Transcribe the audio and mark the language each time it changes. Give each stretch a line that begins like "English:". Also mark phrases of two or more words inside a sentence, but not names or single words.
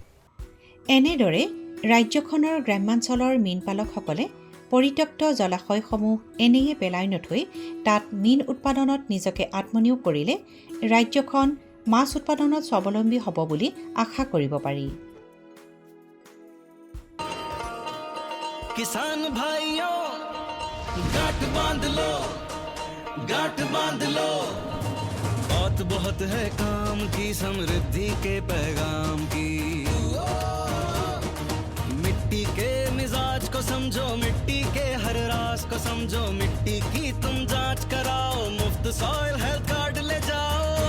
Assamese: এনেদৰে ৰাজ্যখনৰ গ্ৰাম্যাঞ্চলৰ মীন পালকসকলে পৰিত্যক্ত জলাশয়সমূহ এনেয়ে পেলাই নথৈ তাত মীন উৎপাদনত নিজকে আত্মনিয়োগ কৰিলে ৰাজ্যখন মাছ উৎপাদনত স্বাৱলম্বী হ'ব বুলি আশা কৰিব পাৰি
Hindi: किसान भाइयों गांठ बांध लो बात बहुत है काम की समृद्धि के पैगाम की मिट्टी के मिजाज को समझो मिट्टी के हर राज को समझो मिट्टी की तुम जांच कराओ मुफ्त
English: soil health card
Hindi: ले जाओ